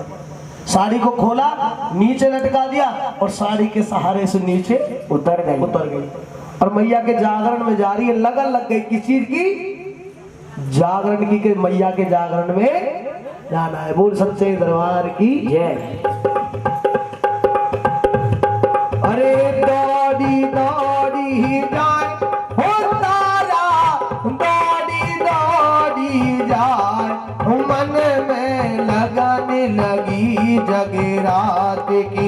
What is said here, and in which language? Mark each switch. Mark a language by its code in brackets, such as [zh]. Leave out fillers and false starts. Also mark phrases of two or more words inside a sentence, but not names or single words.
[hi] साड़ी को खोला, नीचे लटका दिया और साड़ी के सहारे से नीचे उतर गई। और मैया के जागरण में जा रही है। लगन लग गई किस चीज की? जागरण की के मैया के जागरण में जाना है। बोल सच्चे दरबार की जय। अरे दौड़ी दौड़ी जाए हो तारा, दौड़ी दौड़ी जाए, मन में लगने लगी जगरात की।